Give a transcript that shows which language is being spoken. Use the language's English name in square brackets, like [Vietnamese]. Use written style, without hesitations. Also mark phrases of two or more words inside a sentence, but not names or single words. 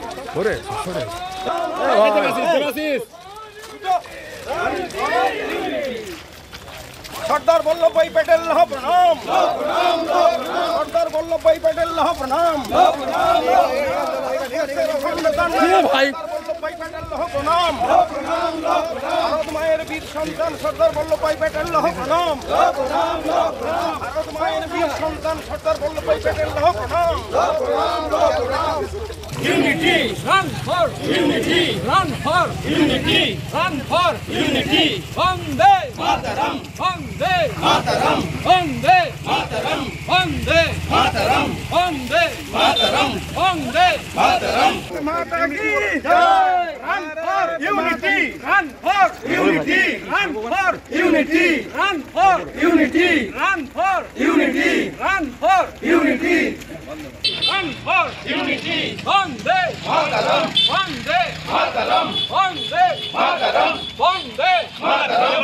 [Bangla] সর্দার বল্লভভাই প্যাটেল লহ প্রণাম, সর্দার বল্লভভাই প্যাটেল লহ প্রণাম, ভাই বল্লভভাই প্যাটেল লহ প্রণাম, ভারত মায়ের বীর সন্তান সর্দার বল্লভভাই প্যাটেল লহ প্রণাম, ভারত মায়ের বীর সন্তান সর্দার বল্লভভাই প্যাটেল লহ প্রণাম। [English] Unity, run for unity, run for unity, run for unity. [Sanskrit] Vande Mataram, Vande Mataram, Vande Mataram, Vande Mataram, Vande Mataram, Vande Mataram. [Hindi] Mata ki jai. [English] Run for unity, run for unity, run for unity, run for unity, run for unity, run for unity, run for unity. [Sanskrit] Vande Mataram, Vande Mataram, Vande Mataram, Vande Mataram.